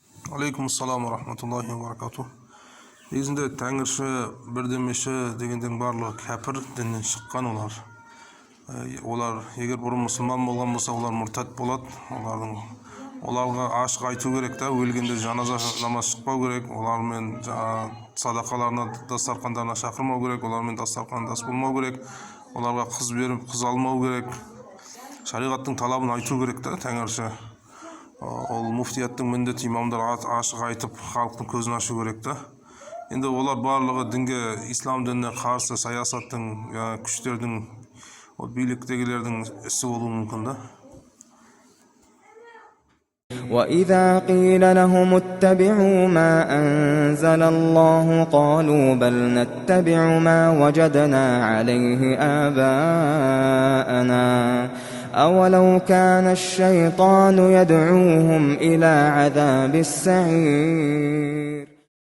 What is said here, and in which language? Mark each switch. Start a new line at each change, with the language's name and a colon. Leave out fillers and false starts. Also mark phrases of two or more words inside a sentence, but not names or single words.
Arabic: عليكم السلام ورحمة الله وبركاته.
Kazakh: Негізінде тәңірші, бірдемеші дегендердің барлығы кәпір діннен шыққан олар. Олар егер бұрын мұсылман болған болса, олар мұртат болады. Оларға ашық айту керек та, өлгенде жаназа намаз шықпау керек, олармен садақаларына, дастархандарына шақырмау керек, олармен дастархандас болмау керек, оларға қыз беріп, қыз алмау керек. Шариғаттың талабын айту керек та тәңірші. Ол муфтияттың міндеті, имамдар ашық айтып, халықтың көзін ашу керек та. Енді олар барлығы дінге, ислам дініне қарсы саясаттың, күштердің, биліктегілердің ісі болуы мүмкін да.
Arabic: وَإِذَا قِيلَ لَهُمُ اتَّبِعُوا مَا أَنزَلَ اللَّهُ قَالُوا بَلْ نَتَّبِعُ مَا وَجَدْنَا عَلَيْهِ آبَاءَنَا أَوَلَوْ كَانَ الشَّيْطَانُ يَدْعُوهُمْ إِلَى عَذَابِ السَّعِيرِ